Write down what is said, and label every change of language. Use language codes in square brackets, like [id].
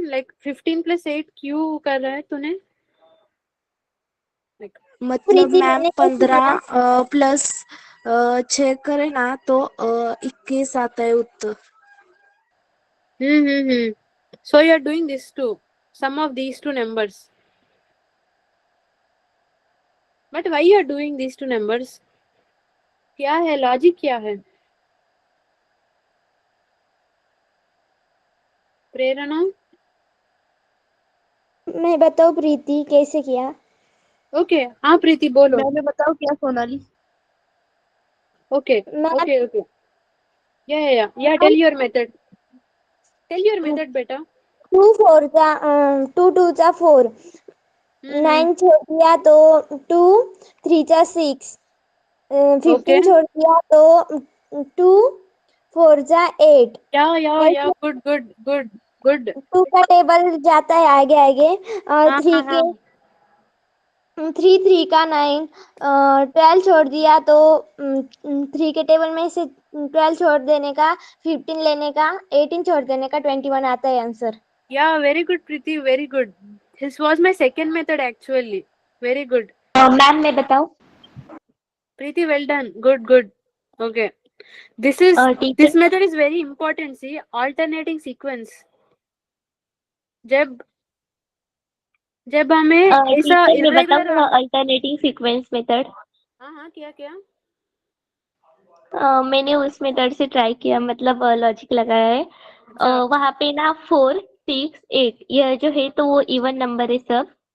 [hi] Like 15 plus 8 क्यों कर रहा है तूने? मतलब प्रीति मैंने कैसे 15 प्लस 6 करे ना तो 21 आता है उत्तर. [en] So you are doing this too. Sum of these two numbers. But why you are doing these two numbers? [hi] क्या है लॉजिक क्या है? प्रेरणा. मैं बताऊँ प्रीति कैसे किया? ओके हाँ प्रीति बोलो. मैं बताऊँ क्या सोनाली? [en] Okay या tell your method. Tell your method बेटा. [hi] 2 4 का 2 2 का 4 9 छोड़ दिया तो 2 3 का 6 15 छोड़ दिया तो 2 4 का 8. [en] या गुड. [hi] 2 का टेबल जाता है आगे और 3 के 3 का 9 12 छोड़ दिया तो 3 के टेबल में से 12 छोड़ देने का 15 लेने का 18 छोड़ देने का 21 आता है answer. [en] Yeah, very good Preeti, very good. This was my second method actually. Very good. Ma'am मैं बताऊँ? Preeti, well done. Good. Okay. This method is very important. See, alternating sequence. [hi] जब हमें ऐसा मैं बताऊँ अल्टरनेटिंग सीक्वेंस मेथड? हाँ क्या मैंने उस मेथड से ट्राई किया, मतलब लॉजिक लगाया है. वहाँ पे ना 4 6 8 यह जो है तो वो इवन नंबर है सब.